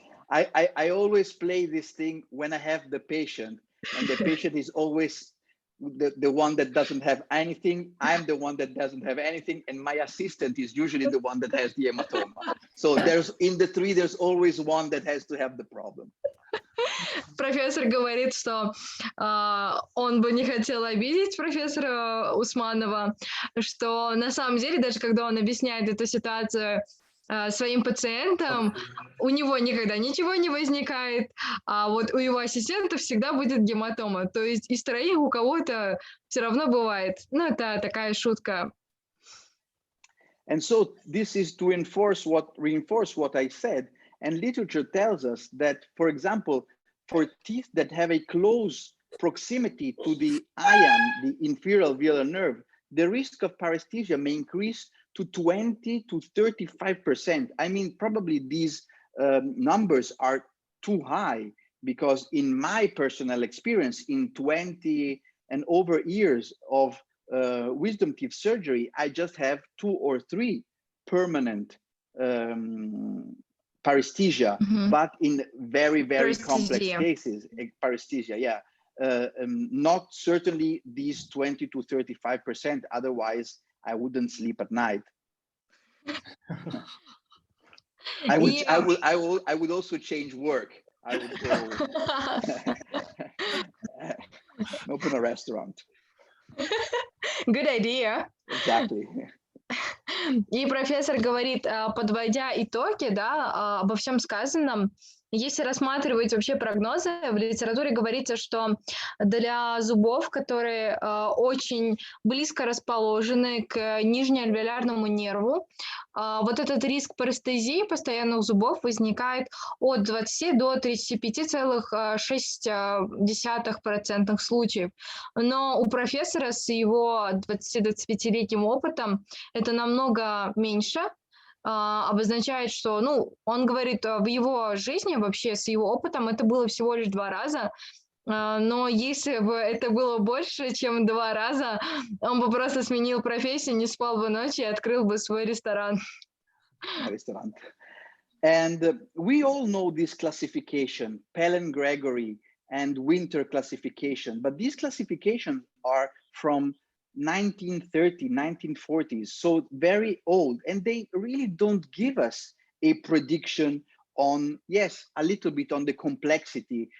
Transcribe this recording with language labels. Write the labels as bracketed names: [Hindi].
[English] I always play this thing when I have the patient, and the patient is always the one that doesn't have anything. I'm the one that doesn't have anything, and my assistant is usually the one that has the hematoma. So in the three, there's always one that has to have the problem. [Russian] Профессор говорит, что он бы не хотел обидеть профессора Усманова, что на самом деле, даже когда он объясняет эту ситуацию своим пациентам, у него никогда ничего не возникает, а вот у его ассистента всегда будет гематома. То есть из троих у кого-то все равно бывает. Ну, это такая шутка. [English] And so this is to reinforce what I said. And literature tells us that, for example, for teeth that have a close proximity to the ion, the inferior alveolar nerve, the risk of paresthesia may increase to 20 to 35%. I mean, probably these numbers are too high, because in my personal experience, in 20 and over years of wisdom teeth surgery, I just have 2 or 3 permanent paresthesia, but in very, very complex cases, paresthesia, yeah. Not certainly these 20 to 35%, otherwise I wouldn't sleep at night. I would also change work. I would go open a restaurant. Good idea. Exactly. [Russian] И профессор говорит, подводя итоги, да, обо всем сказанном, если рассматривать вообще прогнозы, в литературе говорится, что для зубов, которые очень близко расположены к нижнеальвеолярному нерву, вот этот риск парестезии постоянных зубов возникает от 20 до 35,6% случаев. Но у профессора с его 20-25-летним опытом это намного меньше. Обозначает, что, ну, он говорит, в его жизни вообще с его опытом это было всего лишь 2 раза, но если бы это было больше, чем 2 раза, он бы просто сменил профессию, не спал бы ночью и открыл бы свой ресторан. [English] Restaurant. And we all know this classification, Pellen-Gregory and Winter classification, but these classifications are from 1930s, 1940s, so very old, and they really don't give us a prediction on, yes, a little bit on the complexity.